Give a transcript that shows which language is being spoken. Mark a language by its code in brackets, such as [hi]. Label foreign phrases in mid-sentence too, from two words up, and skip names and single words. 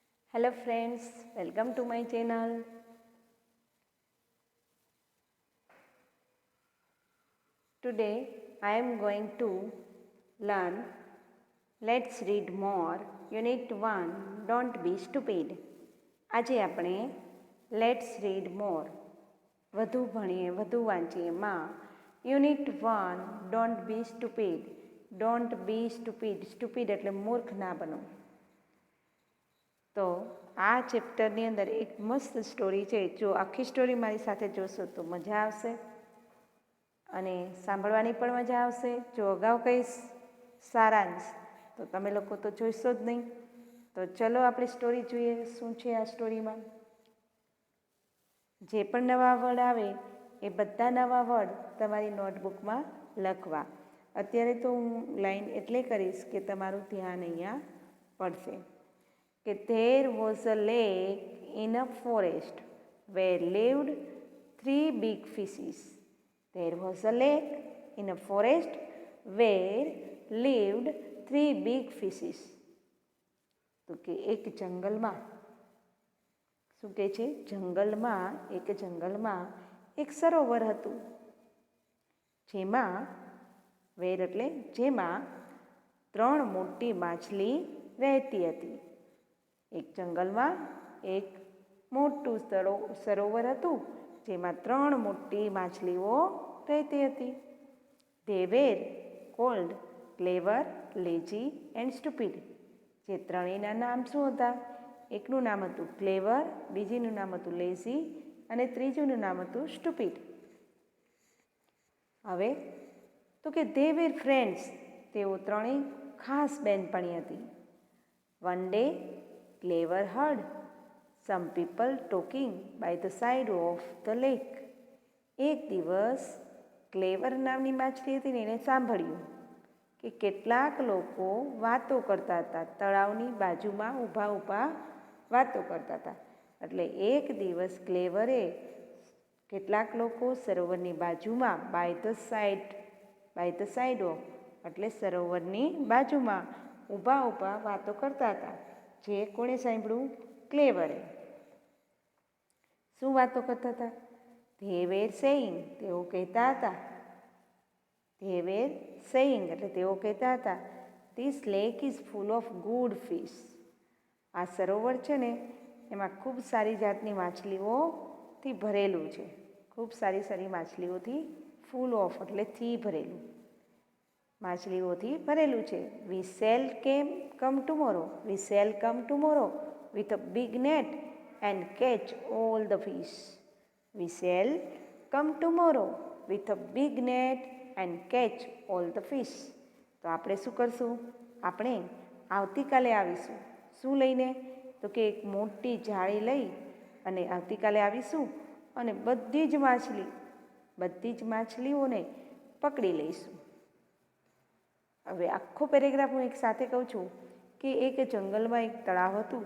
[en] Hello friends, welcome to my channel. Today I am going to learn Let's Read More Unit 1 Don't Be Stupid. [gu] આજે આપણે Let's Read More વધુ ભણીએ વધુ વાંચીએ માં યુનિટ 1 Don't Be Stupid. [en] Don't be stupid. Stupid [gu] એટલે મૂર્ખ ના બનો. તો આ ચેપ્ટરની અંદર એક મસ્ત સ્ટોરી છે. જો આખી સ્ટોરી મારી સાથે જોશો તો મજા આવશે અને સાંભળવાની પણ મજા આવશે. જો અગાઉ કહીશ સારાંશ તો તમે લોકો તો જોઈશો જ નહીં. તો ચલો આપણે સ્ટોરી જોઈએ શું છે આ સ્ટોરીમાં. જે પણ નવા વર્ડ આવે એ બધા નવા વર્ડ તમારી નોટબુકમાં લખવા. અત્યારે તો હું લાઈન એટલે કરીશ કે તમારું ધ્યાન અહીંયા પડશે. [en] કે there was a lake in a forest where lived 3 big fishes. There was a lake in a forest where lived 3 big fishes. [gu] તો કે એક જંગલમાં, શું કહે છે, જંગલમાં એક સરોવર હતું જેમાં વેર એટલે જેમાં 3 મોટી માછલી રહેતી હતી. એક જંગલમાં એક મોટું સરોવર હતું જેમાં 3 મોટી માછલીઓ રહેતી હતી. [en] They were called clever, lazy and stupid. [gu] જે ત્રણેયના નામ શું હતા? એકનું નામ હતું ક્લેવર, બીજીનું નામ હતું લેઝી અને ત્રીજુંનું નામ હતું સ્ટુપિડ. હવે તો કે [en] they were friends. [gu] તેઓ ત્રણેય ખાસ બહેનપણી હતી. [en] One day Clever heard some people talking by the side of the lake. [gu] એક દિવસ ક્લેવર નામની માછલી હતી ને એને સાંભળ્યું કે કેટલાક લોકો વાતો કરતા હતા, તળાવની બાજુમાં ઊભા વાતો કરતા હતા. એટલે એક દિવસ ક્લેવરે કેટલાક લોકો સરોવરની બાજુમાં [en] by the side of [gu] એટલે સરોવરની બાજુમાં ઊભા વાતો કરતા હતા. જે કોણે સાંભળ્યું? ક્લેવરે. શું વાતો કરતા હતા? [en] They were saying, [gu] તેઓ કહેતા હતા. [en] They were saying [gu] એટલે તેઓ કહેતા હતા [en] This lake is full of good fish. [gu] આ સરોવર છે ને એમાં ખૂબ સારી જાતની માછલીઓથી ભરેલું છે. ખૂબ સારી માછલીઓથી [en] full of [gu] એટલે થી ભરેલું, માછલીઓથી ભરેલું છે. [en] We shall come tomorrow with a big net and catch all the fish. We shall come tomorrow with a big net and catch all the fish. [gu] તો આપણે શું કરશું? આપણે આવતીકાલે આવીશું. શું લઈને? તો કે એક મોટી જાળી લઈ અને આવતીકાલે આવીશું અને બધી જ માછલીઓને પકડી લઈશું. હવે આખો પેરેગ્રાફ હું એક સાથે કહું છું કે એક જંગલમાં એક તળાવ હતું.